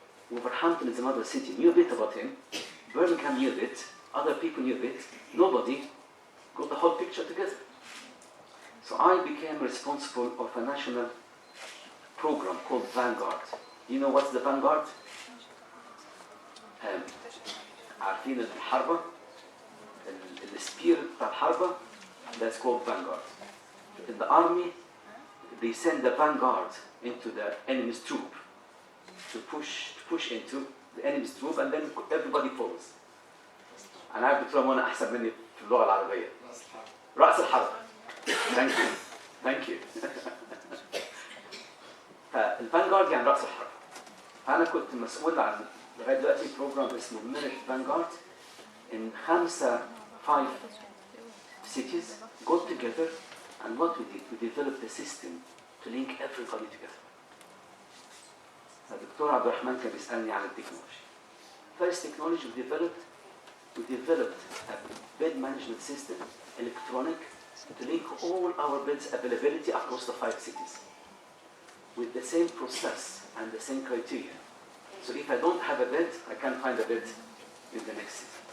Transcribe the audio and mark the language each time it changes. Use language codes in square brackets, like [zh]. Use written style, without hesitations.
[en] Wolverhampton is another city, knew a bit about him. Birmingham knew a bit, other people knew a bit. Nobody got the whole picture together. So I became responsible of a national program called Vanguard. You know what's the Vanguard? [ar] عارفين الحربة السبير بتاع الحربة, [en] that's called Vanguard. In the army, they send the vanguard into the enemy's troop to push into the enemy's troop, and then everybody follows. [ar] أنا عارف دكتور منى أحسن مني في اللغة العربية. رأس الحرب. [en] Thank you. Thank you. [ar] فالفانجارد يعني رأس الحرب. أنا كنت مسؤول عن لغاية دلوقتي بروجرام اسمه ميريت فانجارد [en] in 5 cities got together, and what we did, we developed a system to link everybody together. [ar] الدكتور عبد الرحمن كان بيسألني عن التكنولوجي. [en] First technology we developed a bed management system, electronic, to link all our beds availability across the 5 cities with the same process and the same criteria. So if I don't have a bed, I can't find a bed in the next city.